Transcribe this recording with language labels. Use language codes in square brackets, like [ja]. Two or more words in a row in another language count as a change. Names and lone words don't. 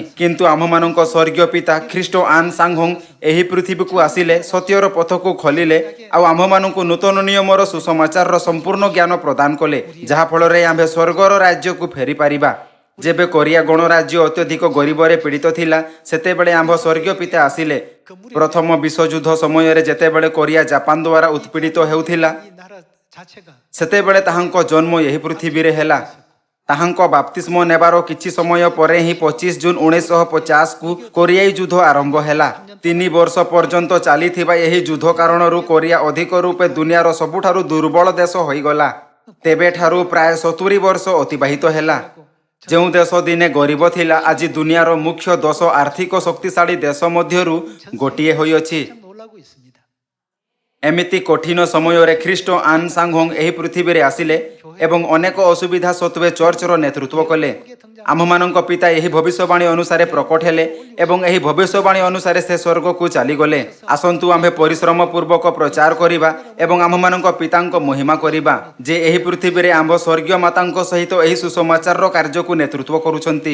[or] କିନ୍ତୁ ଆମ୍ଭମାନଙ୍କ ସ୍ୱର୍ଗୀୟ ପିତା ଖ୍ରୀଷ୍ଟ ଆନ୍ ସାଂଘୋଂ ଏହି ପୃଥିବୀକୁ ଆସିଲେ, ସତ୍ୟର ପଥକୁ ଖୋଲିଲେ ଆଉ ଆମ୍ଭମାନଙ୍କୁ ନୂତନ ନିୟମର ସୁସମାଚାରର ସମ୍ପୂର୍ଣ୍ଣ ଜ୍ଞାନ ପ୍ରଦାନ କଲେ, ଯାହାଫଳରେ ଆମ୍ଭେ ସ୍ୱର୍ଗର ରାଜ୍ୟକୁ ଫେରିପାରିବା। ଯେବେ କୋରିଆ ଗଣରାଜ୍ୟ ଅତ୍ୟଧିକ ଗରିବରେ ପୀଡ଼ିତ ଥିଲା ସେତେବେଳେ ଆମ୍ଭ ସ୍ୱର୍ଗୀୟ ପିତା ଆସିଲେ। ପ୍ରଥମ ବିଶ୍ୱଯୁଦ୍ଧ ସମୟରେ ଯେତେବେଳେ କୋରିଆ ଜାପାନ ଦ୍ୱାରା ଉତ୍ପୀଡ଼ିତ ହେଉଥିଲା [ko] 이 나라 자체가 [or] ସେତେବେଳେ ତାହାଙ୍କ ଜନ୍ମ ଏହି ପୃଥିବୀରେ ହେଲା। ତାହାଙ୍କ ବାପ୍ତିସ୍ମ ନେବାର କିଛି ସମୟ ପରେ ହିଁ 25 ଜୁନ 1950କୁ କୋରିଆଇ ଯୁଦ୍ଧ ଆରମ୍ଭ ହେଲା। 3 ବର୍ଷ ପର୍ଯ୍ୟନ୍ତ ଚାଲିଥିବା ଏହି ଯୁଦ୍ଧ କାରଣରୁ କୋରିଆ ଅଧିକ ରୂପେ ଦୁନିଆର ସବୁଠାରୁ ଦୁର୍ବଳ ଦେଶ ହୋଇଗଲା। ତେବେଠାରୁ ପ୍ରାୟ 70 ବର୍ଷ ଅତିବାହିତ ହେଲା। ଯେଉଁ ଦେଶ ଦିନେ ଗରିବ ଥିଲା ଆଜି ଦୁନିଆର ମୁଖ୍ୟ 10 ଆର୍ଥିକ ଶକ୍ତିଶାଳୀ ଦେଶ ମଧ୍ୟରୁ ଗୋଟିଏ ହୋଇଅଛି। [ko] 참 놀라고 있습니다. [or] ଏମିତି କଠିନ ସମୟରେ ଖ୍ରୀଷ୍ଟ ଆନ୍ ସାଂଘୋଂ ଏହି ପୃଥିବୀରେ ଆସିଲେ ଏବଂ ଅନେକ ଅସୁବିଧା ସତ୍ତ୍ୱେ ଚର୍ଚ୍ଚର ନେତୃତ୍ୱ କଲେ। ଆମ୍ଭମାନଙ୍କ ପିତା ଏହି ଭବିଷ୍ୟବାଣୀ ଅନୁସାରେ ପ୍ରକଟ ହେଲେ ଏବଂ ଏହି ଭବିଷ୍ୟବାଣୀ ଅନୁସାରେ ସେ ସ୍ୱର୍ଗକୁ ଚାଲିଗଲେ। ଆସନ୍ତୁ ଆମ୍ଭେ ପରିଶ୍ରମ ପୂର୍ବକ ପ୍ରଚାର କରିବା ଏବଂ ଆମ୍ଭମାନଙ୍କ ପିତାଙ୍କ ମହିମା କରିବା ଯେ ଏହି ପୃଥିବୀରେ ଆମ୍ଭ ସ୍ୱର୍ଗୀୟ ମାତାଙ୍କ ସହିତ ଏହି ସୁସମାଚାରର କାର୍ଯ୍ୟକୁ ନେତୃତ୍ୱ କରୁଛନ୍ତି।